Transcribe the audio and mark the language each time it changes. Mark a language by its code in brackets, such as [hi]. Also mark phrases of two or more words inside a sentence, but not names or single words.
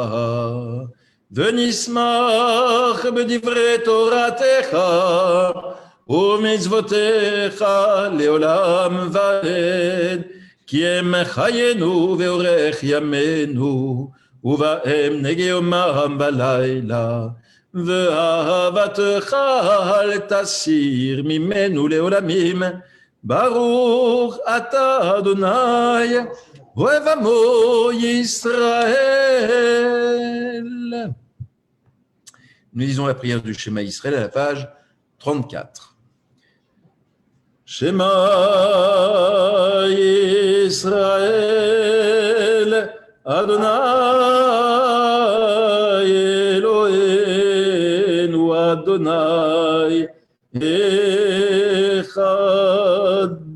[he] ונשמח בדברי תורתך ומצוותיך לעולם ועד, כי הם חיינו ואורך ימינו ובהם נגי יומם בלילה, ואהבתך אל תסיר ממנו לעולמים. ברוך אתה אדוני אוהב עמו Israël. [fr] Nous lisons la prière du Shema Israël à la page 34. [he] שמע ישראל אדוני אלוהינו אדוני אחד.